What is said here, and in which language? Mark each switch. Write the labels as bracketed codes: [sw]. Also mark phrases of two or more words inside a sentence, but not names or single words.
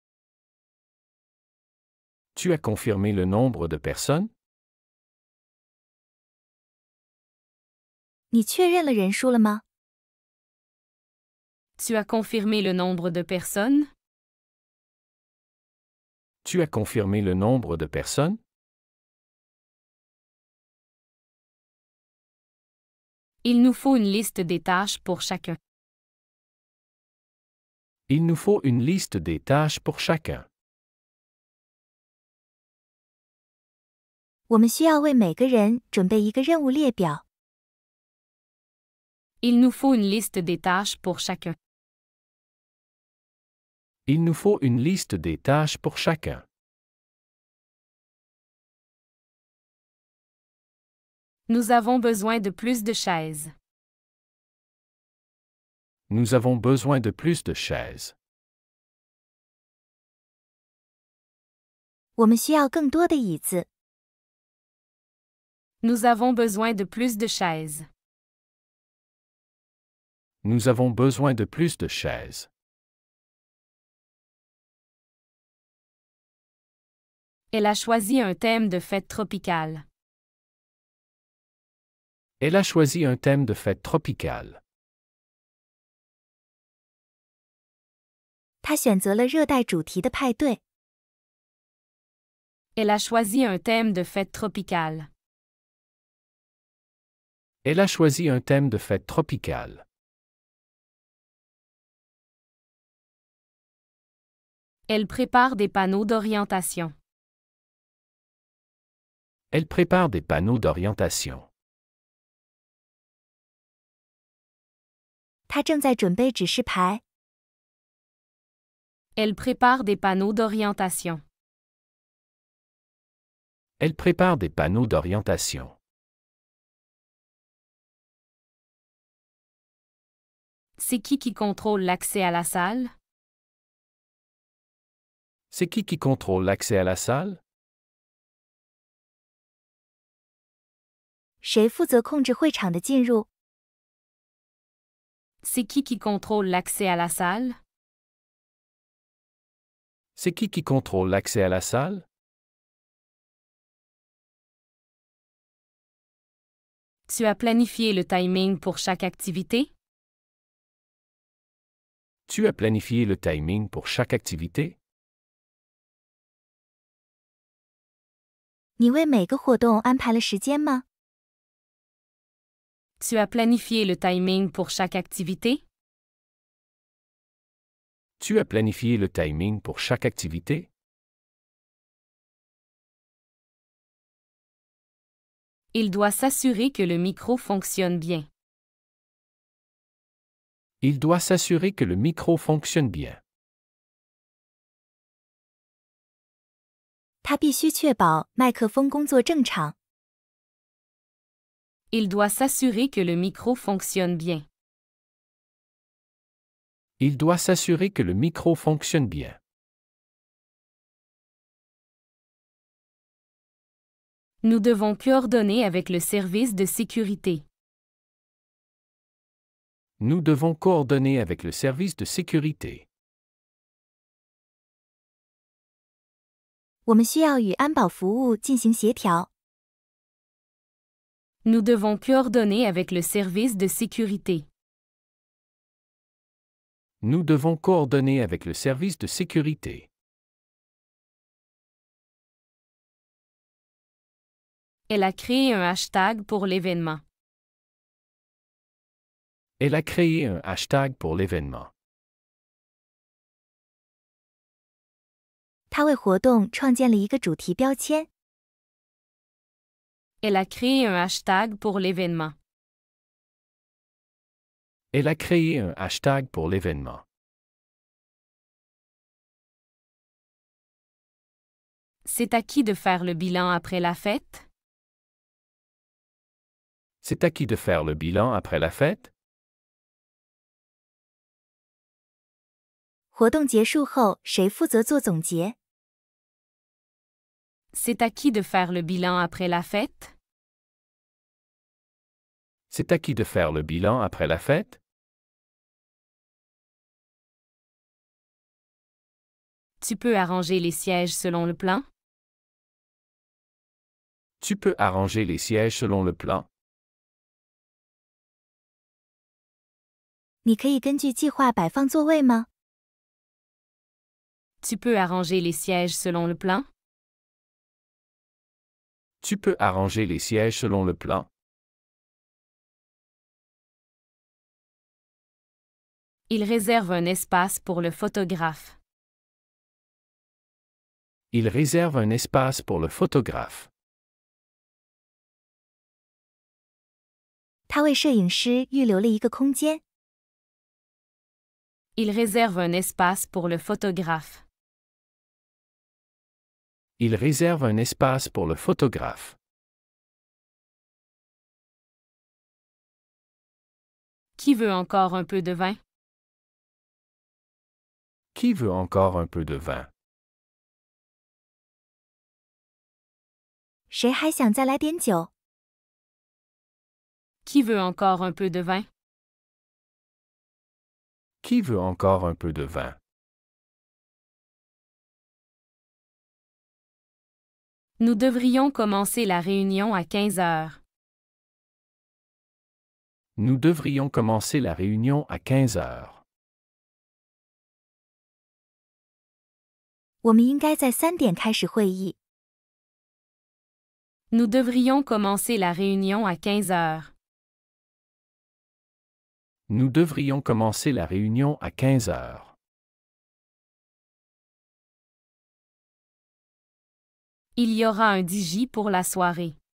[fr] Tu as confirmé le nombre de personnes? [zh] 你确认了人数了吗？ [fr] Tu as confirmé le nombre de personnes? Tu as confirmé le nombre de personnes? Il nous faut une liste des tâches pour chacun. Il nous faut une liste des tâches pour chacun. [zh] 我们需要为每个人准备一个任务列表。 [fr] Il nous faut une liste des tâches pour chacun. Il nous faut une liste des tâches pour chacun. Nous avons besoin de plus de chaises. Nous avons besoin de plus de chaises. [zh] 我们需要更多的椅子。 [fr] Nous avons besoin de plus de chaises. Nous avons besoin de plus de chaises. Elle a choisi un thème de fête tropicale. Elle a choisi un thème de fête tropicale. [zh] 他选择了热带主题的派对。 [fr] Elle a choisi un thème de fête tropicale. Elle a choisi un thème de fête tropicale. Elle prépare des panneaux d'orientation. Elle prépare des panneaux d'orientation. [zh] 他正在准备指示牌。 [fr] Elle prépare des panneaux d'orientation. Elle prépare des panneaux d'orientation. C'est qui contrôle l'accès à la salle? C'est qui contrôle l'accès à la salle? [zh] 谁负责控制会场的进入？ [fr] C'est qui contrôle l'accès à la salle? C'est qui contrôle l'accès à la salle? Tu as planifié le timing pour chaque activité? Tu as planifié le timing pour chaque activité? [zh] 你为每个活动安排了时间吗？ [fr] Tu as planifié le timing pour chaque activité? Tu as planifié le timing pour chaque activité? Il doit s'assurer que le micro fonctionne bien. Il doit s'assurer que le micro fonctionne bien. [zh] 他必须确保麦克风工作正常。 [fr] Il doit s'assurer que le micro fonctionne bien. Il doit s'assurer que le micro fonctionne bien. Nous devons coordonner avec le service de sécurité. Nous devons coordonner avec le service de sécurité. [zh] 我们需要与安保服务进行协调。 [fr] Nous devons coordonner avec le service de sécurité. Nous devons coordonner avec le service de sécurité. Elle a créé un hashtag pour l'événement. Elle a créé un hashtag pour l'événement. [zh] 他为活动创建了一个主题标签。 [fr] Elle a créé un hashtag pour l'événement. Elle a créé un hashtag pour l'événement. C'est à qui de faire le bilan après la fête? C'est à qui de faire le bilan après la fête? [zh] 活动结束后，谁负责做总结？ [fr] C'est à qui de faire le bilan après la fête? C'est à qui de faire le bilan après la fête? Tu peux arranger les sièges selon le plan? Tu peux arranger les sièges selon le plan? [zh] 你可以根据计划摆放座位吗？ [fr] Tu peux arranger les sièges selon le plan? Tu peux arranger les sièges selon le plan? Il réserve un espace pour le photographe. Il réserve un espace pour le photographe. [zh] 他为摄影师预留了一个空间。 [fr] Il réserve un espace pour le photographe. Il réserve un espace pour le photographe. Qui veut encore un peu de vin? Qui veut encore un peu de vin? [zh] 谁还想再来点酒？ [fr] Qui veut encore un peu de vin? Qui veut encore un peu de vin? Nous devrions commencer la réunion à 15 heures. Nous devrions commencer la réunion à 15 heures. [zh] 我们应该在3点开始会议。 [fr] Nous devrions commencer la réunion à 15 heures. Nous devrions commencer la réunion à 15 heures. Il y aura un DJ pour la soirée.